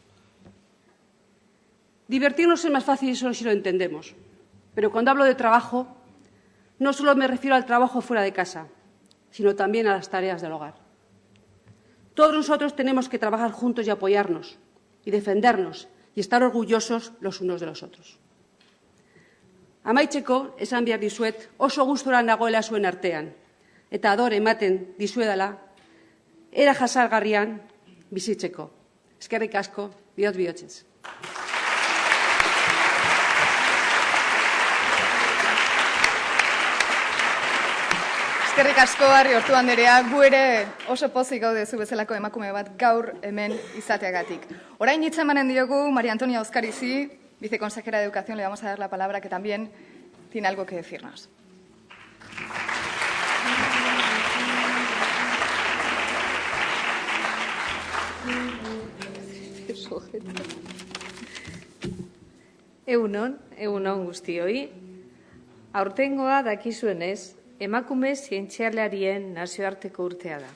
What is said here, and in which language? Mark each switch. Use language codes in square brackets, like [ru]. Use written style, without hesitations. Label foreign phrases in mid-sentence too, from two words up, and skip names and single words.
[es] Divertirnos es más fácil solo si lo entendemos. Pero cuando hablo de trabajo, no solo me refiero al trabajo fuera de casa, sino también a las tareas del hogar. Todos nosotros tenemos que trabajar juntos y apoyarnos, y defendernos, y estar orgullosos los unos de los otros. [eu] Amaitzeko, esan behar dizuet, oso gustura nagoela zuen artean, eta adore ematen dizuedala, era jasangarrian bizitzeko. Eskerrik asko, bihotz bihotzez. Eskerrik asko, Arriortu anderea, gu ere oso pozik gaude zu bezalako emakume bat gaur hemen izateagatik. Orain hitza emanen diogu María Antonia Oscarizi, [es] viceconsejera de Educación, le vamos a dar la palabra, que también tiene algo que decirnos. [eu] Egunon guztioi. Aurtengoa dakizuenez, emakume zientzialarien nazioarteko urtea da.